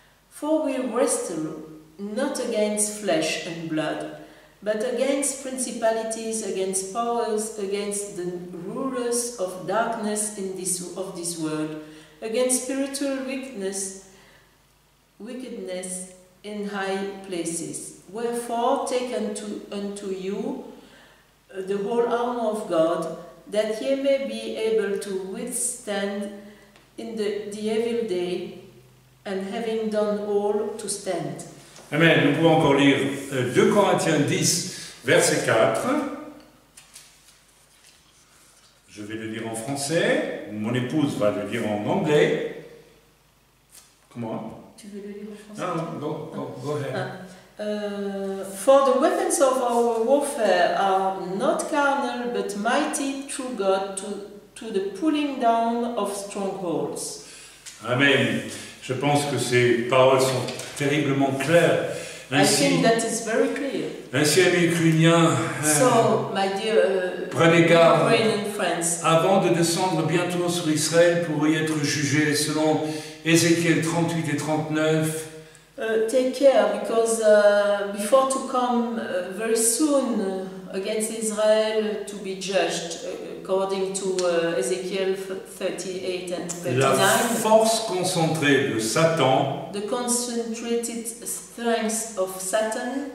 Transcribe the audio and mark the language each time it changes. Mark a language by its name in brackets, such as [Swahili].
[English] For we wrestle not against flesh and blood, but against principalities, against powers, against the rulers of darkness of this world, against spiritual wickedness in high places. Wherefore take unto you the whole armor of God, that ye may be able to withstand in the evil day, and having done all, to stand. Amen. [French] Nous pouvons encore lire 2 Corinthiens 10, verset 4. Je vais le lire en français. Mon épouse va le lire en anglais. Comment? Tu veux le lire en français? [English] Ah, go ahead. For the weapons of our warfare are not carnal, but mighty through God to the pulling down of strongholds. Amen. [French] Je pense que ces paroles sont terriblement claires. Ainsi, [English] I think that is very clear. [French] Ainsi, amis ukrainiens, [English] So, my dear [French] prenez garde [English] Ukrainian friends, [French] avant de descendre bientôt sur Israël pour y être jugé selon Ézéchiel 38 et 39. [English] take care, because before to come very soon against Israel to be judged, according to Ezekiel 38 and 39. [French] La force concentrée de Satan [English] The concentrated strength of Satan